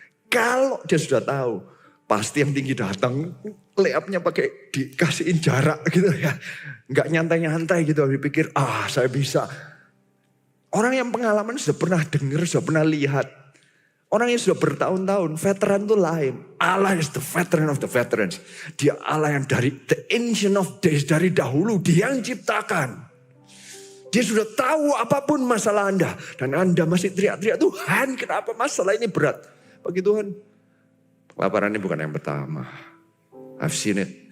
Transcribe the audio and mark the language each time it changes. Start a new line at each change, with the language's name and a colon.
Indonesian: Kalau dia sudah tahu, pasti yang tinggi datang layupnya pakai dikasihin jarak gitu ya. Nggak nyantai-nyantai gitu. Dia pikir, saya bisa. Orang yang pengalaman sudah pernah dengar, sudah pernah lihat. Orang yang sudah bertahun-tahun, veteran itu lain.
English: Allah is the veteran of the veterans.
Indonesian: Dia Allah yang dari
English: the ancient of days,
Indonesian: dari dahulu dia yang ciptakan. Dia sudah tahu apapun masalah Anda. Dan Anda masih teriak-teriak, Tuhan kenapa masalah ini berat? Bagi Tuhan, kelaparan ini bukan yang pertama.
English: I've seen it.